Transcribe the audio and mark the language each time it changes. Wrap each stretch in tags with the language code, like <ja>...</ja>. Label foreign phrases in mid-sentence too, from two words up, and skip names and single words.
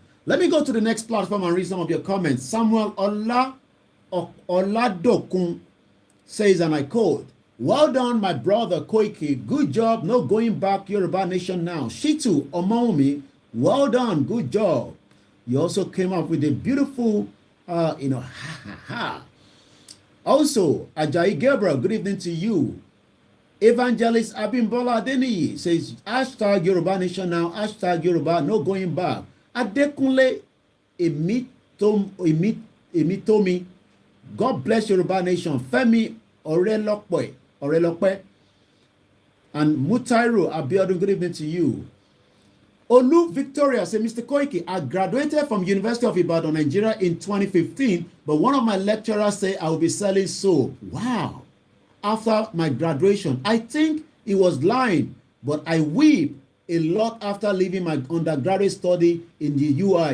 <en>Let me go to the next platform and read some of your comments. Samuel Oladokun says, and I quote, well done, my brother Koiki. Good job, no going back, Yoruba nation now. Shitu Omomi, well done, good job. You also came up with a beautiful, ha ha ha. Also, Ajayi Gabriel, good evening to you. Evangelist Abimbola Adeniyi says, hashtag Yoruba nation now, hashtag Yoruba, no going back. Adekunle Emitomi, God bless Yoruba nation. Femi Orelokwe, and Mutairu Abiodun, good evening to you. Olu Victoria said, Mr. Koiki, I graduated from University of Ibadan, Nigeria in 2015, but one of my lecturers said I will be selling soap. Wow. After my graduation, I think he was lying, but I weep a lot after leaving my undergraduate study in the UI.</en>